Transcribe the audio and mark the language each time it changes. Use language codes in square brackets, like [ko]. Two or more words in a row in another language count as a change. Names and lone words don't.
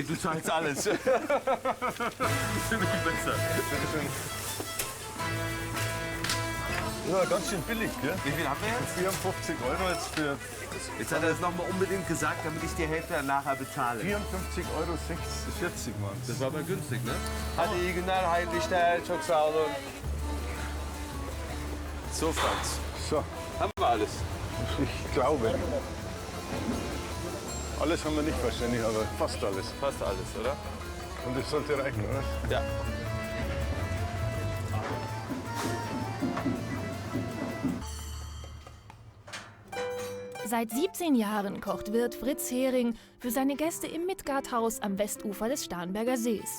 [de] Nee, du zahlst alles. Finde ich besser. Ja, ganz schön billig, gell? Wie viel haben wir jetzt? 54 € jetzt für Jetzt hat er es nochmal unbedingt gesagt, damit ich die Hälfte nachher bezahle. 54,40 € waren Das war aber günstig, ne? [tr] Hadi iyi günler, hayırlı işler, çok sağ olun. [de] So, Franz. So, Haben wir alles? ich glaube. Alles haben wir nicht wahrscheinlich, aber fast alles. Fast alles, oder? Und das sollte reichen, oder? Ja. Seit 17 Jahren kocht Wirt Fritz Hering für seine Gäste im Midgard-Haus am Westufer des Starnberger Sees.